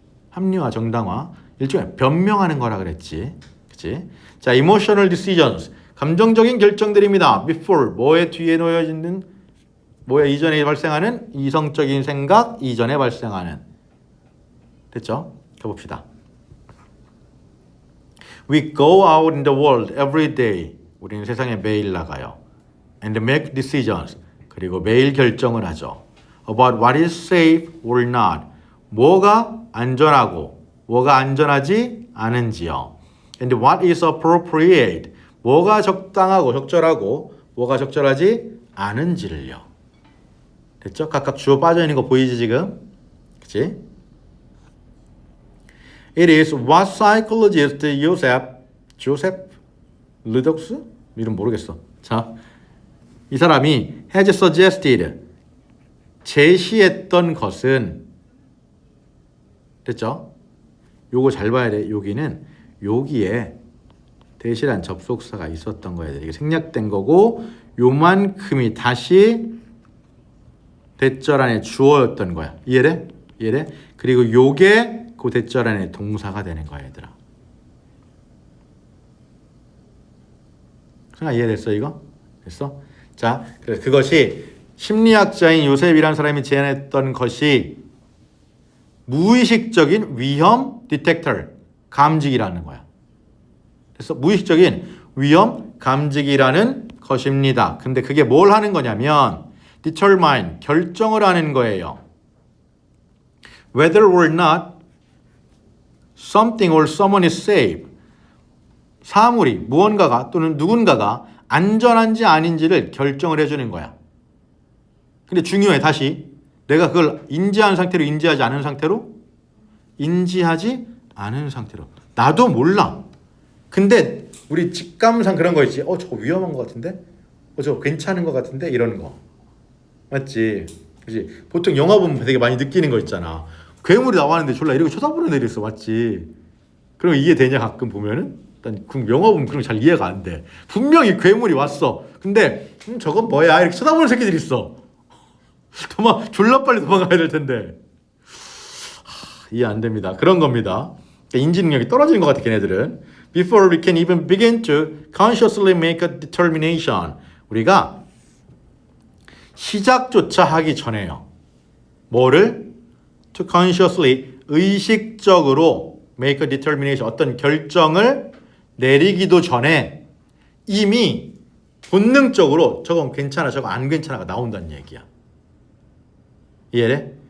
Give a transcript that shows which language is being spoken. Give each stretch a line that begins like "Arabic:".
Korean: 합리화, 정당화. 일종의 변명하는 거라 그랬지. 그치? 자,
English: emotional decisions.
Korean: 감정적인 결정들입니다.
English: before
Korean: 뭐에 뒤에 놓여 있는 뭐에 이전에 발생하는 이성적인 생각 이전에 발생하는 됐죠? 가봅시다.
English: We go out in the world every day.
Korean: 우리는 세상에 매일 나가요.
English: And make decisions.
Korean: 그리고 매일 결정을 하죠.
English: About what is safe or not.
Korean: 뭐가 안전하고 뭐가 안전하지 않은지요.
English: And what is appropriate.
Korean: 뭐가 적당하고 적절하고 뭐가 적절하지 않은지를요. 됐죠? 각각 주어 빠져있는 거 보이지 지금? 그치?
English: It is what psychologist Joseph Ludox?
Korean: 이름 모르겠어. 자, 이 사람이
English: has suggested
Korean: 제시했던 것은 됐죠? 요거 잘 봐야 돼. 여기는 여기에 대시란 접속사가 있었던 거야. 이게 생략된 거고 요만큼이 다시 대절 안에 주어였던 거야. 이해돼? 이해돼? 그리고 요게 그 대절 안에 동사가 되는 거야, 얘들아. 생각 이해됐어, 이거? 됐어? 자, 그래서 그것이 심리학자인 요셉이라는 사람이 제안했던 것이 무의식적인 위험 디텍터, 감지기라는 거야. 그래서 무의식적인 위험 감지기라는 것입니다. 근데 그게 뭘 하는 거냐면
English: determine,
Korean: 결정을 하는 거예요.
English: Whether or not something or someone is safe.
Korean: 사물이 무언가가 또는 누군가가 안전한지 아닌지를 결정을 해주는 거야. 근데 중요해. 다시 내가 그걸 인지한 상태로 인지하지 않은 상태로 인지하지 않은 상태로 나도 몰라. 근데 우리 직감상 그런 거 있지. 저거 위험한 거 같은데? 저거 괜찮은 거 같은데? 이런 거. 맞지? 그지? 보통 영화 보면 되게 많이 느끼는 거 있잖아. 괴물이 나왔는데 졸라 이렇게 쳐다보는 애들 있어. 맞지? 그럼 이해되냐 가끔 보면은? 일단 영화 보면 그런 거 잘 이해가 안 돼. 분명히 괴물이 왔어. 근데 저건 뭐야? 이렇게 쳐다보는 새끼들이 있어. 졸라 빨리 도망가야 될 텐데. 이해 안 됩니다. 그런 겁니다. 인지 능력이 떨어지는 것 같아 걔네들은.
English: Before we can even begin to consciously make a determination.
Korean: 우리가 시작조차 하기 전에요. 뭐를?
English: To consciously
Korean: 의식적으로
English: make a determination
Korean: 어떤 결정을 내리기도 전에 이미 본능적으로 저건 괜찮아 저거 안 괜찮아가 나온다는 얘기야. 이해돼?